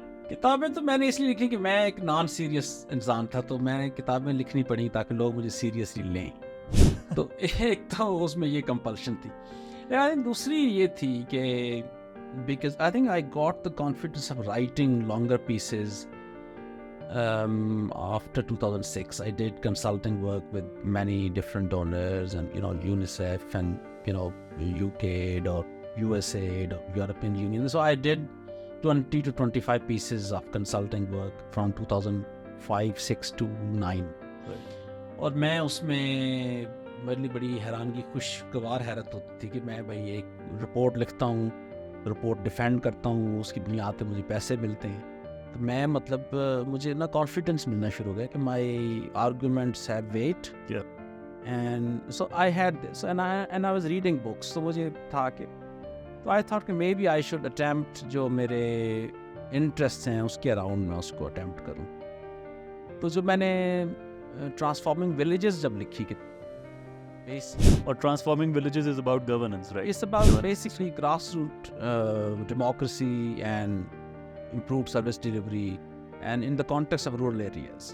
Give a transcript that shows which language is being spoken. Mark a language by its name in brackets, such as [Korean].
[Urdu] کتابیں تو میں نے اس لیے لکھی کہ میں ایک نان سیریس انسان تھا، تو میں نے کتابیں لکھنی پڑی تاکہ لوگ مجھے سیریسلی لیں. تو ایک تو اس میں یہ کمپلشن تھی. دوسری یہ تھی کہ [English] Because I think I got the confidence of writing longer pieces after 2006. I did consulting work with many different donors and UNICEF and UKAID or USAID or European Union. So I did 20 to 25 pieces of consulting work from 2005, 6 to 9. [Urdu] اور میں اس میں میرے لیے بڑی حیرانگی خوشگوار حیرت ہوتی تھی کہ میں بھائی ایک رپورٹ لکھتا ہوں، رپورٹ ڈیفینڈ کرتا ہوں، اس کی بنیاد پہ مجھے پیسے ملتے ہیں. تو میں مطلب مجھے نا کانفیڈنس ملنا شروع ہو گیا کہ [English] My arguments have weight. And so I had this and I was reading books. [Urdu] تو مجھے تھا کہ تو [English] I thought [Urdu] کہ [English] maybe I should attempt [Urdu] جو میرے انٹرسٹ ہیں اس کے اراؤنڈ میں اس کو اٹیمپٹ کروں. تو جو میں نے ٹرانسفارمنگ ولیجز جب لکھی کہ [English] اور transforming villages is about governance, right? It's about basically grass root democracy and improved service delivery and in the context of rural areas.